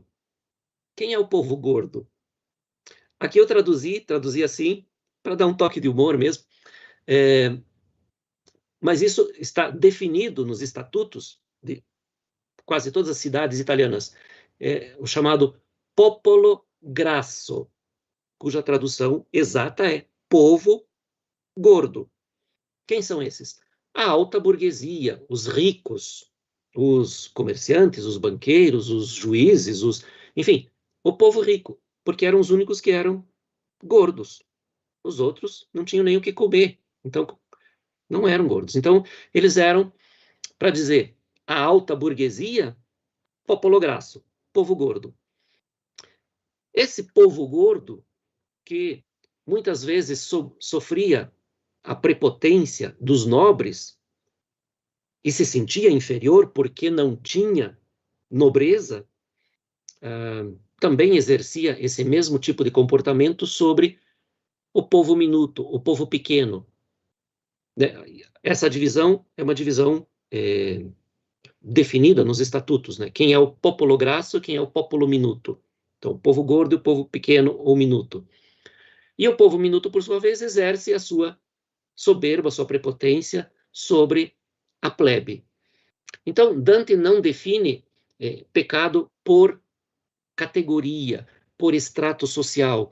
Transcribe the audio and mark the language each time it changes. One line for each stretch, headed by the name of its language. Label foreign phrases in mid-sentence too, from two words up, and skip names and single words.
Portuguese: Quem é o povo gordo? Aqui eu traduzi assim, para dar um toque de humor mesmo, mas isso está definido nos estatutos de quase todas as cidades italianas, o chamado
Italian: popolo grasso,
Portuguese: cuja tradução exata é povo gordo. Quem são esses? A alta burguesia, os ricos, os comerciantes, os banqueiros, os juízes, enfim, o povo rico, porque eram os únicos que eram gordos. Os outros não tinham nem o que comer, então não eram gordos. Então, eles eram, para dizer, a alta burguesia,
Italian: popolo grasso,
Portuguese: povo gordo. Esse povo gordo, que muitas vezes sofria a prepotência dos nobres e se sentia inferior porque não tinha nobreza, também exercia esse mesmo tipo de comportamento sobre o povo minuto, o povo pequeno. Essa divisão é uma divisão definida nos estatutos, né? Quem é o
Italian: popolo grasso,
Portuguese: quem é o
Italian: popolo minuto.
Portuguese: Então, o povo gordo e o povo pequeno ou minuto. E o povo minuto, por sua vez, exerce a sua soberba, a sua prepotência sobre a plebe. Então, Dante não define pecado por categoria, por extrato social.